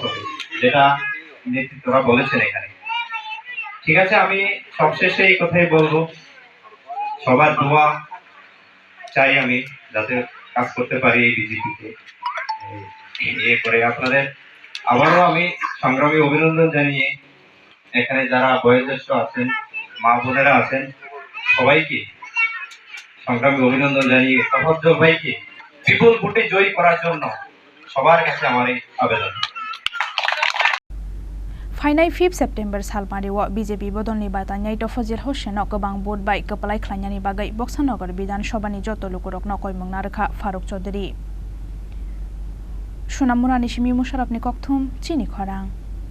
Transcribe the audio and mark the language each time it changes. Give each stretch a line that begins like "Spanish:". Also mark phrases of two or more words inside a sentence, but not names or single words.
Bangla: হবে যেটা নেতৃত্বরা বলেছেন এখানে ঠিক আছে আমি সবশেষে এই কথাই বলবো সবার দোয়া চাই আমি যাতে কাজ করতে পারি এই বিজেপিতে করে আপনাদের আবারও আমি সংগ্রামী অভিনন্দন জানিয়ে এখানে যারা বয়োজ্যেষ্ঠ আছেন মা বোনেরা আছেন সবাইকে সংগ্রামী অভিনন্দন জানিয়ে তফাজ্জল ভাইকে বিপুল ভোটে জয়ী করার জন্য সবার কাছে আমার এই আবেদন
Kok Borok: Fainai 5 September salmariwa BJP bodol ni batanyai Tafazil Hoseno gobang vot bai kapalai khlainani bagai Boksanagar Bidhan Sabha ni joto lukurokno koimungna rekha Faruk Chaudhary Sunamura Nishimi Musharraf ni kokthum Chini Khorang